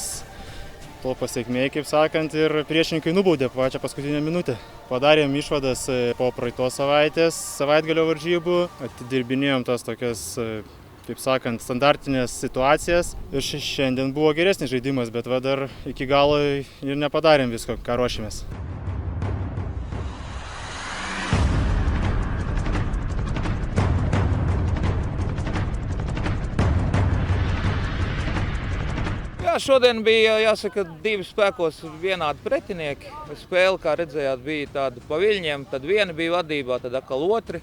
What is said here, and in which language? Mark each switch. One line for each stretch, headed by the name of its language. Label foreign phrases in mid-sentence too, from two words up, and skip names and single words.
Lithuanian: To pasiekmė, kaip sakant, ir priešininkai nubaudė pačią paskutinę minutę. Padarėm išvadas po praeitos savaitgalio varžybų, atidirbinėjom tas tokias, taip sakant, standartinės situacijas. Ir šiandien buvo geresnis žaidimas, bet dar iki galo ir nepadarėm visko, ką ruošėmės.
Latvian: Šodien bija, jāsaka, divi spēkos vienādi pretinieki. Spēle, kā redzējāt, bija tāda pa viļņiem, tad viena bija vadībā, tad atkal otri.